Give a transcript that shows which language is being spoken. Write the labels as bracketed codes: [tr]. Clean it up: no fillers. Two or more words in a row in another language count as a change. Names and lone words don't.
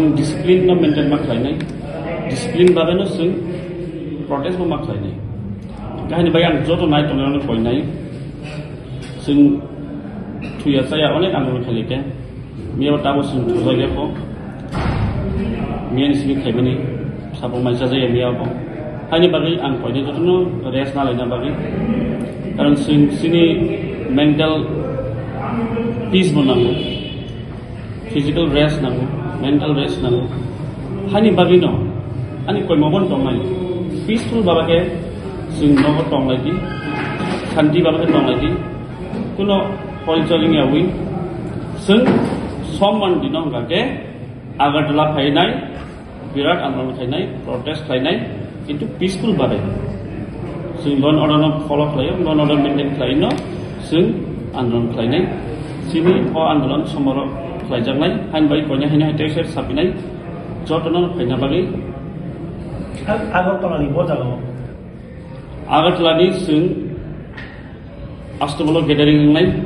[trp] discipline no maintain mak khainai discipline babe no sing protest bo mak khainai kahini bayan joto nai tongai koi nai sing thuya saya onek andon khalike miya tabo sing thuja ko miya sing khaibani sabo maisa jaya miya ko hani bagi ang koine jotono rest na laina bagi karon sini [en] mental peace [trp] bonago [en] physical rest [trp] nago [en] mental rest [trp] nago hani bagi no ani koi mobon tongai peaceful babake sing no tongai di shanti babake tongai di kuno polcholing yawi sing somman dino gake Agartala phainai birat andolon khainai protest khainai itu peaceful babe sing [en] law and order [trp] no follow khlayo [en] law and order maintain [trp] khlaino sing andolon khlainai sini o andolon somoro khlaijangnai hain bai konya hina texer sapinai jotono khaina bagi Agartala ni bojago Agartala ni sing astobolo gathering nai